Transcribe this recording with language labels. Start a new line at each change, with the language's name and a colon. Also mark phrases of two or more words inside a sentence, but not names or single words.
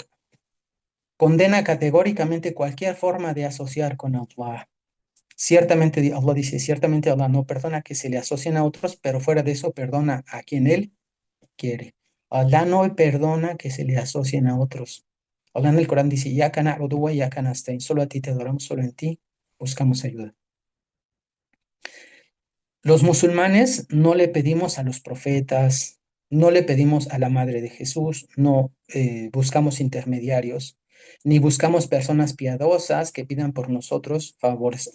Spanish: Condena categóricamente cualquier forma de asociar con Allah. Ciertamente, Allah dice: ciertamente Allah no perdona que se le asocien a otros, pero fuera de eso perdona a quien Él quiere. Allah no perdona que se le asocien a otros. Allah en el Corán dice: ya kana wa ya kana nasta'in, solo a ti te adoramos, solo en ti buscamos ayuda. Los musulmanes no le pedimos a los profetas, No le pedimos a la Madre de Jesús, no buscamos intermediarios, ni buscamos personas piadosas que pidan por nosotros favores.